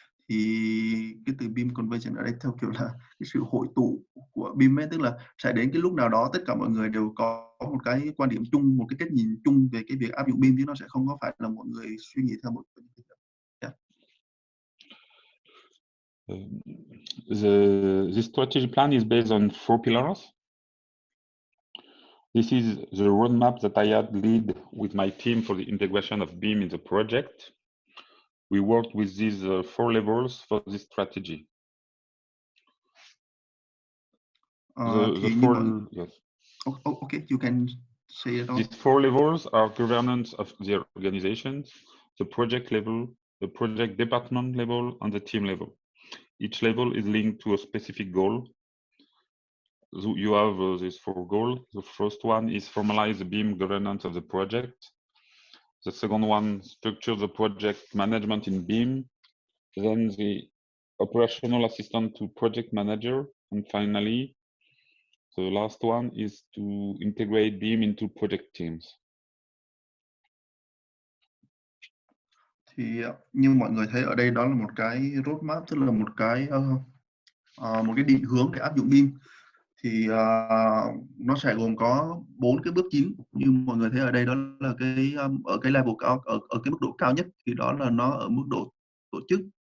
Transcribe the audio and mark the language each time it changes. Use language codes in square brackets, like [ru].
[vi] Thì cái từ BIM convergence ở đây theo kiểu là cái sự hội tụ của BIM ấy, tức là sẽ đến cái lúc nào đó tất cả mọi người đều có một cái quan điểm chung, một cái cách nhìn chung về cái việc áp dụng BIM, chứ nó sẽ không có phải là mọi người suy nghĩ theo một yeah. [en] The strategy plan is based on 4 pillars. This is the roadmap that I had led with my team for the integration of BIM in the project. We worked with these 4 levels for this strategy. Yes. Okay, you can say it all. These 4 levels are governance of the organization, the project level, the project department level, and the team level. Each level is linked to a specific goal. So you have these 4 goals. The first one is formalize the BIM governance of the project. The second one, structure the project management in BIM. Then the operational assistant to project manager. And finally, the last one is to integrate BIM into project teams. [vi] Thì như mọi người thấy ở đây, đó là một cái roadmap, tức là một cái định hướng để áp dụng BIM. Thì nó sẽ gồm có 4 cái bước chính. Như mọi người thấy ở đây, đó là cái ở cái level cao, ở cái mức độ cao nhất thì đó là nó ở mức độ tổ chức.